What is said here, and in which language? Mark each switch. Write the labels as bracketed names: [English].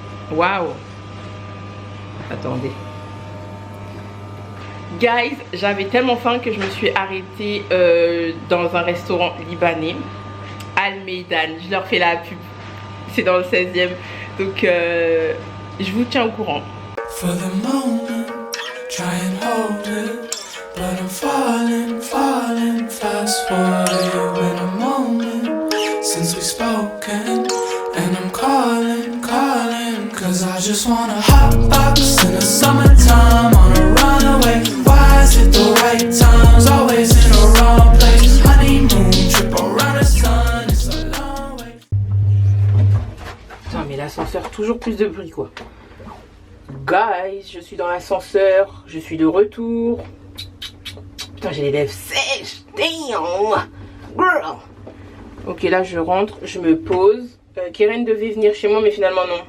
[French] Waouh. Attendez. Guys, j'avais tellement faim que je me suis arrêtée dans un restaurant libanais, Al Meidan. Je leur fais la pub. C'est dans le 16e. Donc, je vous tiens au courant. [English] For the moment, try and hold it, but I'm falling fast for you in a moment since we've spoken, and I'm calling, cause I just wanna hot box in the summertime on a runaway. Why is it the right times, always in the wrong place? Honeymoon trip around the sun, it's a long way. [French] Putain, mais l'ascenseur, toujours plus de bruit quoi. Guys, je suis dans l'ascenseur, je suis de retour. Putain, j'ai les lèvres sèches. [English] Damn, girl. [French] Ok, là je rentre, je me pose. Keren devait venir chez moi, mais finalement non.